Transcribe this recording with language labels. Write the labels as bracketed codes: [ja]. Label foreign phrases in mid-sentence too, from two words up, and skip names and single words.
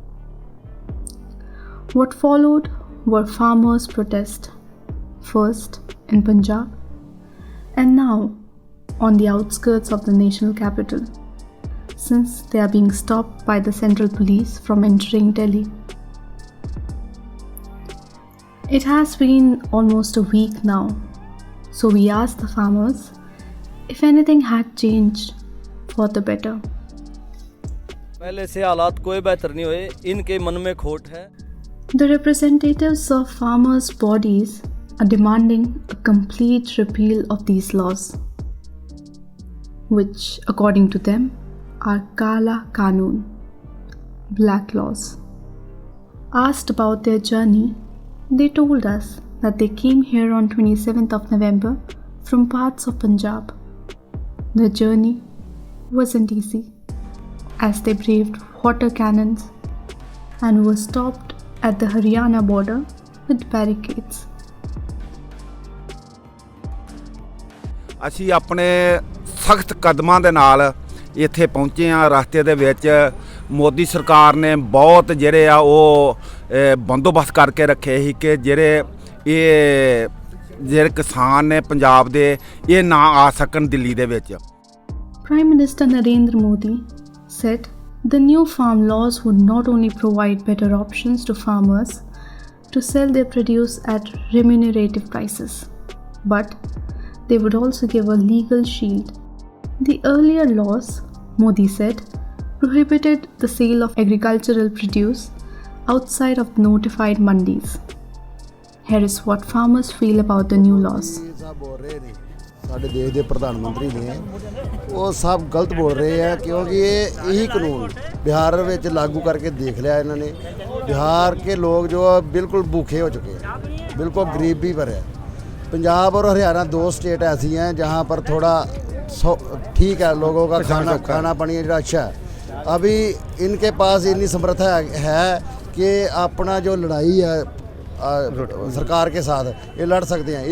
[en] What followed were farmers' protests, first in Punjab and now on the outskirts of the national capital, since they are being stopped by the central police from entering Delhi. It has been almost a week now, so we asked the farmers if anything had changed for the better. [hi] पहले से हालात कोई बेहतर नहीं हुए, इनके मन में खोट है. [en] The representatives of farmers' bodies are demanding a complete repeal of these laws, which, according to them, are [hi] काला कानून, [en] black laws. Asked about their journey, they told us that they came here on 27th of November from parts of Punjab. The journey wasn't easy, as they braved water cannons and were stopped at the Haryana border with barricades. [pa] ਅਸੀਂ ਆਪਣੇ ਸਖਤ ਕਦਮਾਂ ਦੇ ਨਾਲ ਇੱਥੇ ਪਹੁੰਚੇ ਆ। ਰਸਤੇ ਦੇ ਵਿੱਚ ਮੋਦੀ ਸਰਕਾਰ ਨੇ ਬਹੁਤ ਜਿਹੜੇ ਆ ਉਹ ਬੰਦੋਬਸਤ ਕਰਕੇ ਰੱਖੇ ਸੀ ਕਿ ਜਿਹੜੇ ਕਿਸਾਨ ਨੇ ਪੰਜਾਬ ਦੇ ਇਹ ਨਾ ਆ ਸਕਣ ਦਿੱਲੀ ਦੇ ਵਿੱਚ। [en] Prime Minister Narendra Modi said the new farm laws would not only provide better options to farmers to sell their produce at remunerative prices, but they would also give a legal shield. The earlier laws, Modi said, prohibited the sale of agricultural produce outside of notified mandis. Here is what farmers feel about the new laws. [pa] ਸਾਡੇ ਦੇਸ਼ ਦੇ ਪ੍ਰਧਾਨ ਮੰਤਰੀ ਨੇ ਉਹ ਸਭ ਗਲਤ ਬੋਲ ਰਹੇ ਆ ਕਿਉਂਕਿ ਇਹੀ ਕਾਨੂੰਨ ਬਿਹਾਰ ਵਿੱਚ ਲਾਗੂ ਕਰਕੇ ਦੇਖ ਲਿਆ ਇਹਨਾਂ ਨੇ। [hi] बिहार के लोग जो बिल्कुल भूखे हो चुके हैं, बिल्कुल गरीबी पर है। पंजाब और हरियाणा 2 स्टेट ऐसी हैं जहाँ पर थोड़ा ठीक है, लोगों का खाना पानी अच्छा है। अभी इनके पास इतनी समर्था है कि अपना जो लड़ाई है सरकार के साथ ये लड़ सकते हैं।